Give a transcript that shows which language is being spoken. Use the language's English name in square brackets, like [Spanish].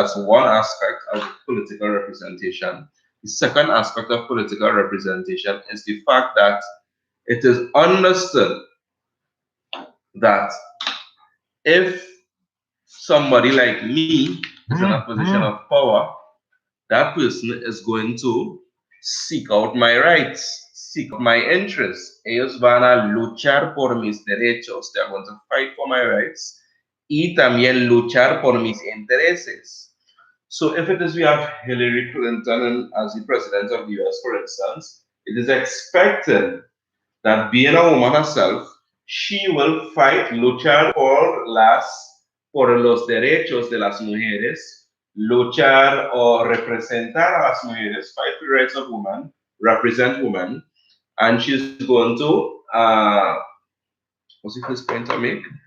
[English] That's one aspect of political representation. The second aspect of political representation is the fact that it is understood that if somebody like me is in a position of power, that person is going to seek out my rights, seek out my interests. [Spanish] Ellos van a luchar por mis derechos. [English] They are going to fight for my rights [Spanish] y también luchar por mis intereses. [English] So if it is we have Hillary Clinton as the president of the US, for instance, it is expected that being a woman herself, she will fight, [Spanish] luchar por los derechos de las mujeres, [English] luchar o representar a las mujeres, fight for the rights of women, represent women, and she's going to, what's the first point I make?